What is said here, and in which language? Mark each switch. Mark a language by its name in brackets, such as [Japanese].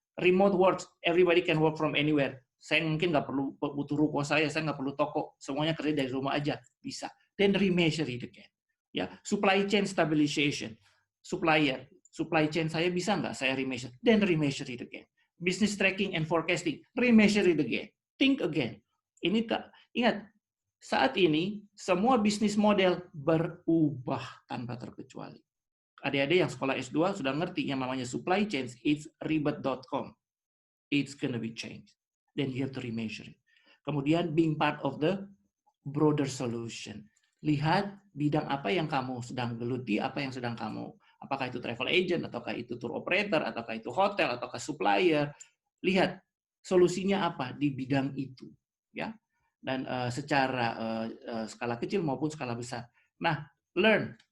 [English] Remote works, everybody can work from anywhere. [Indonesian] Saya mungkin nggak perlu butuh ruko saya nggak perlu toko, semuanya kerja dari rumah aja, bisa. [English] Then remeasure it again. Ya, supply chain stabilization. Supply chain [Indonesian] saya bisa nggak saya [English] remeasure? Then remeasure it again. Business tracking and forecasting, remeasure it again. Think again. Ini [Indonesian] Ingat, saat ini semua bisnis model berubah tanpa terkecuali. Adik-adik yang sekolah S2 sudah ngerti yang namanya supply chain, it's ribet.com. [English] It's gonna be changed. Then you have to remeasure it. Kemudian being part of the broader solution. [Indonesian] Lihat bidang apa yang kamu sedang geluti, apa yang sedang kamu, apakah itu travel agent, ataukah itu tour operator, ataukah itu hotel, ataukah supplier. Lihat solusinya apa di bidang itu, ya. Dan secara skala kecil maupun skala besar. Nah, learn.